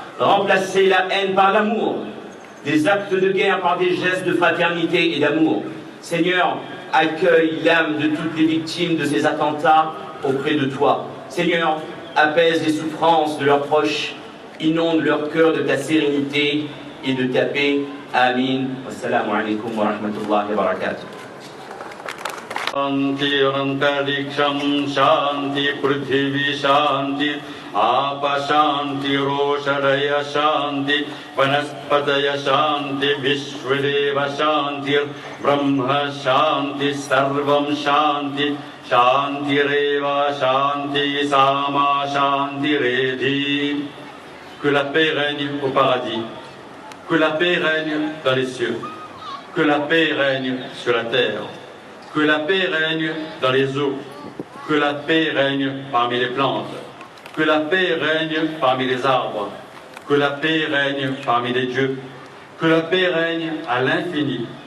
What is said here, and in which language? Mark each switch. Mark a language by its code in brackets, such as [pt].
[fr] Remplacez la haine par l'amour, des actes de guerre par des gestes de fraternité et d'amour. Seigneur, accueille l'âme de toutes les victimes de ces attentats auprès de toi. Seigneur, apaise les souffrances de leurs proches, inonde leur cœur de ta sérénité et de ta paix. [ar] Amin. Wassalamu alaikum wa rahmatullahi wa barakatuh. [sa] शांति अंतरिक्षम शांति पृथ्वी शांति आप शांति रोषधय शांति वनस्पतय शांति विश्वदेव शांति ब्रह्म शांति सर्वं शांति शांतिरेव शांति सामा शांतिरेधि. [fr] Que la paix règne au paradis, que la paix règne dans les cieux, que la paix règne sur la terre, que la paix règne dans les eaux, que la paix règne parmi les plantes, que la paix règne parmi les arbres, que la paix règne parmi les dieux, que la paix règne à l'infini,